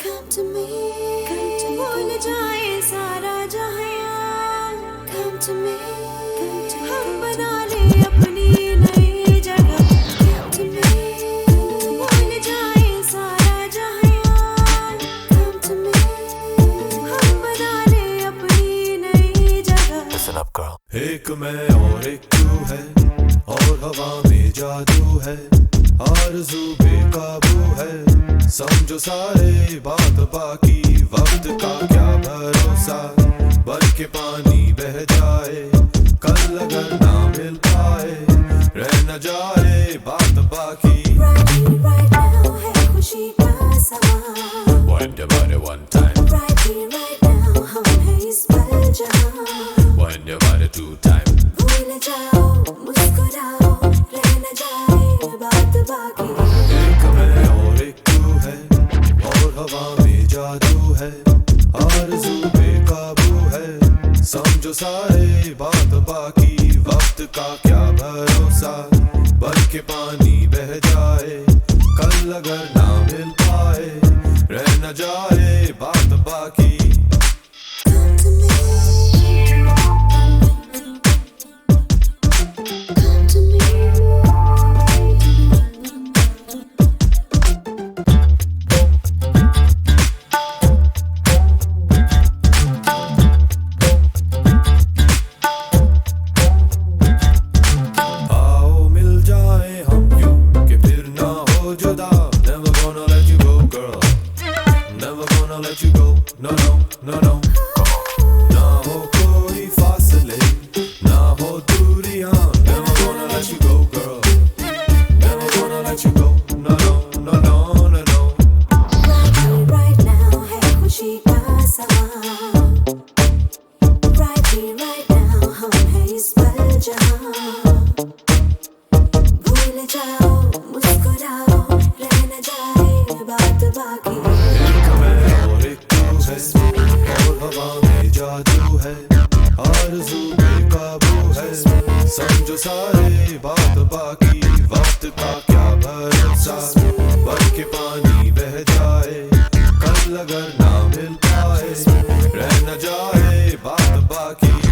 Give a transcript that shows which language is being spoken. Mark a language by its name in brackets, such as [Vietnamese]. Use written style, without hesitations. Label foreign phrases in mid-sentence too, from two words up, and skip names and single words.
[English] to me, [Hindi] भूल जाए सारा जहां, [English] come to me, [Hindi] हम बना ले अपनी नई जगह, [English] come to me, [Hindi] भूल जाए सारा जहां, [English] come to me, [Hindi] हम बना ले अपनी नई जगह. [English] Listen up, girl. [Hindi] एक मैं और एक तू है, और हवा में जादू है, आरज़ू बेकाबू है, समझो सारे बात बाकी, वक्त का क्या भरोसा, बन के पानी बह जाए, कल अगर ना मिल पाए, रह न जाए बात बाकी. [English] Right here, right now [Hindi] है खुशी का समा, [English] Wind your body one time, right here, right now [Hindi] हम हैं इस पल जहां, [English] wind your body two time. [Hindi] भूल जाओ मुस्कुराओ, रह न जाए बात बाकी. एक मैं और एक तू है, और हवा में जादू है, आरज़ू बेकाबू है, समझो सारे बात बाकी, वक्त का क्या भरोसा, बन के पानी बह जाए, कल अगर ना मिल पाए, रह न जाए बात बाकी. [English] Come to me, come to me. [Hindi] आओ मिल जाए हम यूं कि फिर ना हो जुदा, [English] never gonna let you go girl, never gonna let you go, no no no no. [Hindi] ना हो कोई फासले, ना हो दूरियां, [English] never gonna let you go girl, never gonna let you go, no no no no no no. Right here, right now [Hindi] है खुशी का समा, [English] right here, right now [Hindi] हम हैं इस पल जहां, भूल जाओ मुस्कुराओ, रह न जाए बात बाकी. एक मैं और एक तू है, और हवा में जादू है, आरज़ू बेकाबू है, समझो सारे बात बाकी, वक्त का क्या भरोसा, बन के पानी बह जाए, कल अगर ना मिल पाए, रह न जाए बात बाकी.